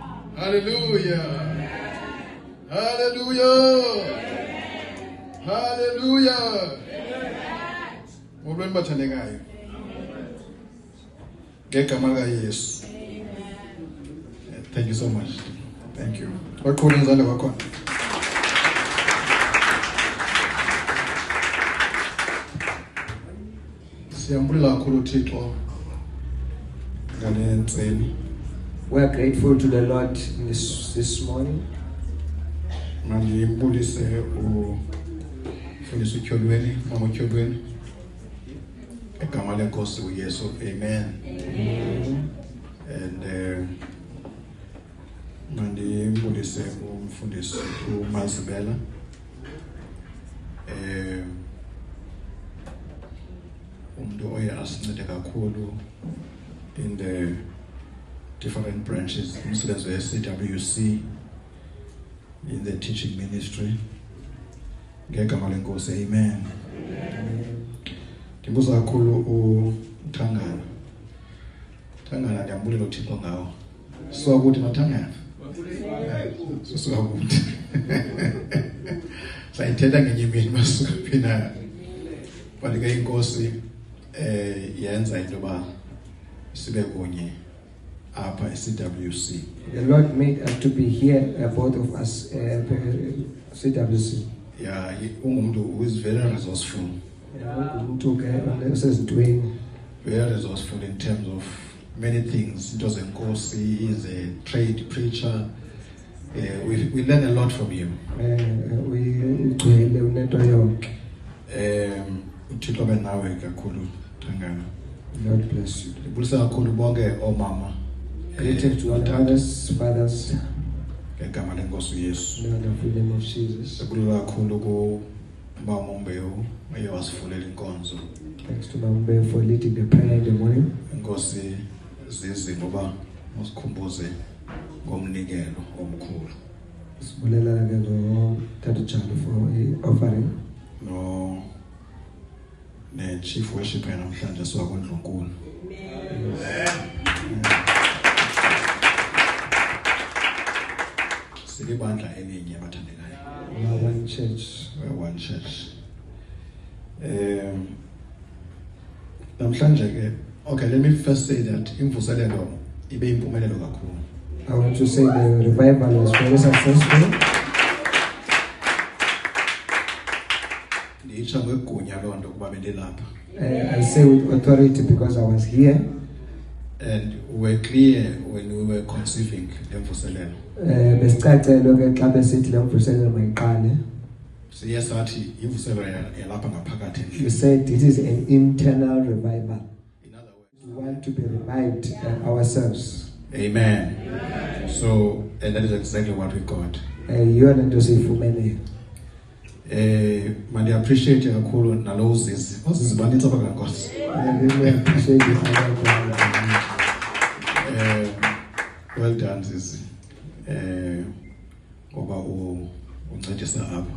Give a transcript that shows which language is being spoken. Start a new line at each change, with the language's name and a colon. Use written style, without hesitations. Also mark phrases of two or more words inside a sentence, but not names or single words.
English: Hallelujah. Hallelujah.
Xhosa: Hallelujah. Molweni bathandekayo. Ngegama lika Yesu.
English: Thank you so much. Thank you.
Xhosa: Bakhona izandla bakhona. Siyambulisa kakhulu uThixo ngale ntseni.
English: We are grateful to the Lord this morning.
Xhosa: Manje imbulise ufundisa uTyholweni, mama uTyholweni. Egama lenkosi uYesu. Amen. And manje imbulise umfundisi uMazibela. Umuntu oye asincede kakhulu
English: in the different branches,
Xhosa: umsebenzi we-CWC,
English: in the teaching ministry.
Xhosa: Ngegama lenkosi. Amen. Ndimbuza kakhulu uThangana. Thangana ndiyambulela uThixo ngawo. Sokuthi mathangana. Sokuthi. Sayithetha ngenye imini masuka phina. Balika inkosi yenza into ba sibe kunye apha eCWC.
English: The Lord made us to be here, both of us, CWC. Yeah, ungumuntu who is very resourceful. Very resourceful in terms of many things.
Xhosa: Into zenkosi,
English: he is a trade preacher. We learn a lot from him.
Xhosa: uThixo benawe kakhulu Thangana.
English: Lord bless you.
Zulu: Ngibulisa kakhulu bonke omama.
English: Greeting to all others, fathers.
Xhosa: Ngegama lenkosi uYesu.
English: In the name of Jesus.
Xhosa: Sibulisa kakhulu ku Mama Mbewu eyewasivulela inkonzo.
English: Thanks to Mama Mbewu for leading the prayer in the morning.
Xhosa: Inkosi zizi ngoba usikhumbuze ngomnikelo omkhulu. Sibulela ke ngo Tata Chalo
English: for offering.
Xhosa: No
English: chief worshipper
Xhosa: namhlanje siwakwendlunkulu. Silibandla elinye abathandekayo.
English: We are one church. We are one church.
Xhosa: Namhlanje ke,
English: okay, let me first say that
Xhosa: imvuselelo ibe impumelelo kakhulu.
English: I want to say the revival was very successful.
Xhosa: Nditsha ngegunya lonto kuba bendelapha.
English: I say with authority because I was here. And we were clear when we were conceiving lemvuselelo.
Xhosa: Besicacelo ke xa besithi lemvuselelo mayiqale. Siye sathi imvuselelo yalapha ngaphakathi.
English: You said it is an internal revival. In other words, We want to be revived ourselves. Amen. So, and that is exactly what we got.
Xhosa: Yona nto siyifumene. Mandi appreciate kakhulu nalo uzizi. Uzizi banitsa bakankosi.
English: I really appreciate you. Well done, Zizi.
Xhosa: Ngoba uncedisa apha.